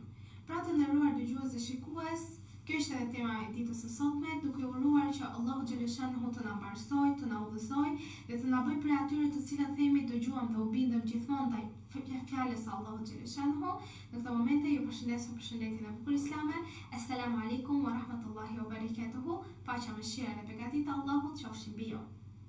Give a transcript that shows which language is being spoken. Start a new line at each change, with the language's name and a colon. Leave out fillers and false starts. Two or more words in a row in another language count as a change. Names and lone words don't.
Albanian: Pra të nderuar dëgjues dhe shikues, kjo është edhe tema e ditës së sotme, duke uruar që Allahu xhaleshanuhu të na mbarësojë, të na udhëzojë dhe të na bëjë prej atyre të cilat themi, dëgjuam dhe u bindëm gjithmonë ndaj fjalës së Allahut xhaleshanuhu. Në këtë moment ju përshëndes me përshëndetjen e bukur islame.
Arabic: السلام عليكم ورحمة الله وبركاته.
Albanian: Paqja, mëshira dhe beqatia e Allahut qofshin mbi ju.